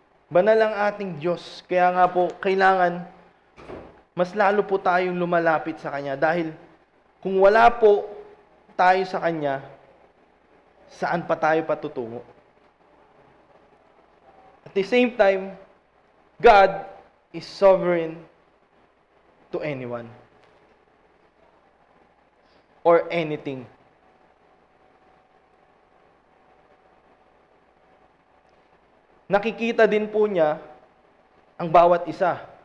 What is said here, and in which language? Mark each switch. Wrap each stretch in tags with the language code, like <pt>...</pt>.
<tl>Banal ang ating Diyos, kaya nga po kailangan mas lalo po tayong lumalapit sa Kanya dahil kung wala po tayo sa Kanya, saan pa tayo patutungo?</tl> <en>At the same time, God is sovereign to anyone or anything.</en> <tl>Nakikita din po niya ang bawat isa.</tl>